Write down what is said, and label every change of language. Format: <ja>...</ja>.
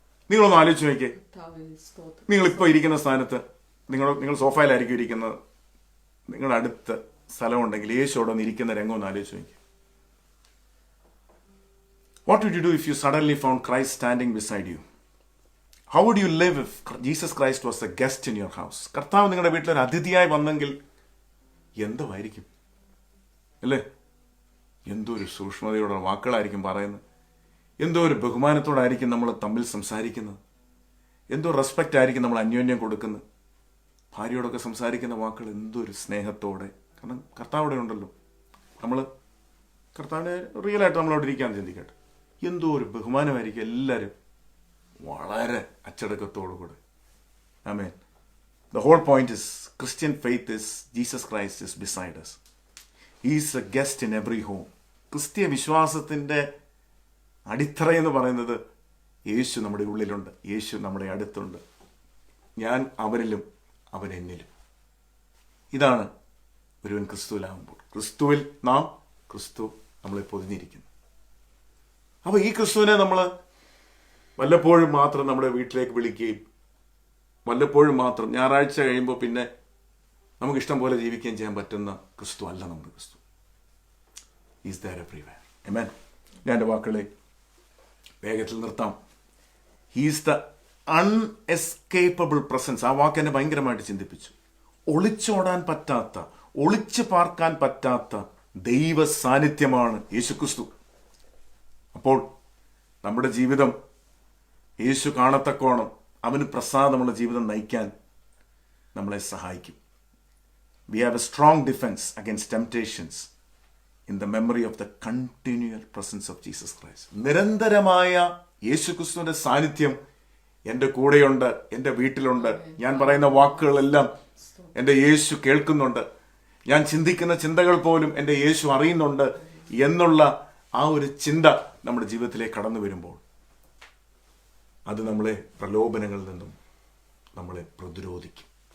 <ml>നിങ്ങളൊന്ന് ആലോചിച്ച് നോക്കിയേ. നിങ്ങളിപ്പോൾ ഇരിക്കുന്ന സ്ഥാനത്ത് നിങ്ങൾ സോഫയിലായിരിക്കും ഇരിക്കുന്നത്. നിങ്ങളുടെ അടുത്ത് സ്ഥലമുണ്ടെങ്കിൽ യേശു അവിടെ ഒന്ന് ഇരിക്കുന്ന രംഗം ഒന്ന് ആലോചിച്ച് നോക്കിയേ.</ml> <en>What would you do if you suddenly found Christ standing beside you? How would you live if Jesus Christ was a guest in your house?</en> <ml>കർത്താവ് നിങ്ങളുടെ വീട്ടിലൊരു അതിഥിയായി വന്നെങ്കിൽ എന്തുമായിരിക്കും അല്ലേ? എന്തോ ഒരു സൂക്ഷ്മതയോടെ വാക്കുകളായിരിക്കും പറയുന്നത്. എന്തോ ഒരു ബഹുമാനത്തോടായിരിക്കും നമ്മൾ തമ്മിൽ സംസാരിക്കുന്നത്. എന്തോ റെസ്പെക്റ്റ് ആയിരിക്കും നമ്മൾ അന്യോന്യം കൊടുക്കുന്നത്. ഭാര്യയോടൊക്കെ സംസാരിക്കുന്ന വാക്കുകൾ എന്തോ ഒരു സ്നേഹത്തോടെ. കാരണം കർത്താവ് അവിടെ ഉണ്ടല്ലോ. നമ്മൾ കർത്താവിനെ റിയലായിട്ട് നമ്മളവിടെ ഇരിക്കാൻ ചിന്തിക്കട്ടെ. എന്തോ ഒരു ബഹുമാനമായിരിക്കും. എല്ലാവരും വളരെ അച്ചടക്കത്തോടുകൂടെ. ആമേൻ.</ml> <en>The whole point is Christian faith is Jesus Christ is beside us. He is a guest in every home.</en> <ml>ക്രിസ്തീയ വിശ്വാസത്തിൻ്റെ അടിത്തറ എന്ന് പറയുന്നത് യേശു നമ്മുടെ ഉള്ളിലുണ്ട്, യേശു നമ്മുടെ അടുത്തുണ്ട്. ഞാൻ അവരിലും അവൻ എന്നിലും. ഇതാണ് ഒരുവൻ ക്രിസ്തുവിലാകുമ്പോൾ. ക്രിസ്തുവിൽ നാം, ക്രിസ്തു നമ്മളെ പൊതിഞ്ഞിരിക്കുന്നു. അപ്പോൾ ഈ ക്രിസ്തുവിനെ നമ്മൾ വല്ലപ്പോഴും മാത്രം നമ്മുടെ വീട്ടിലേക്ക് വിളിക്കുകയും വല്ലപ്പോഴും മാത്രം ഞായറാഴ്ച കഴിയുമ്പോൾ പിന്നെ നമുക്ക് ഇഷ്ടം പോലെ ജീവിക്കുകയും ചെയ്യാൻ പറ്റുന്ന ക്രിസ്തു അല്ല നമ്മുടെ ക്രിസ്തു.</ml> <en>Is there everywhere.</en> <ml>ആമേൻ. ഞാൻ എൻ്റെ വാക്കുകളെ വേഗത്തിൽ നിർത്താം.</ml> <en>He's the unescapable presence.</en> <ml>ആ വാക്ക് എന്നെ ഭയങ്കരമായിട്ട് ചിന്തിപ്പിച്ചു. ഒളിച്ചോടാൻ പറ്റാത്ത, ഒളിച്ചു പാർക്കാൻ പറ്റാത്ത ദൈവ സാന്നിധ്യമാണ് യേശുക്രിസ്തു. അപ്പോൾ നമ്മുടെ ജീവിതം യേശു കാണത്തക്കോണം അവന് പ്രസാദമുള്ള ജീവിതം നയിക്കാൻ നമ്മളെ സഹായിക്കും.</ml> <en>We have a strong defense against temptations in the memory of the continual presence of Jesus Christ.</en> <ml>നിരന്തരമായ യേശുക്രിസ്തുവിന്റെ സാന്നിധ്യം എൻ്റെ കൂടെയുണ്ട്, എൻ്റെ വീട്ടിലുണ്ട്. ഞാൻ പറയുന്ന വാക്കുകളെല്ലാം എൻ്റെ യേശു കേൾക്കുന്നുണ്ട്. ഞാൻ ചിന്തിക്കുന്ന ചിന്തകൾ പോലും എൻ്റെ യേശു അറിയുന്നുണ്ട് എന്നുള്ള ആ ഒരു ചിന്ത നമ്മുടെ ജീവിതത്തിലേക്ക് കടന്നു വരുമ്പോൾ അത് നമ്മളെ പ്രലോഭനങ്ങളിൽ നിന്നും നമ്മളെ പ്രതിരോധിക്കും.</ml>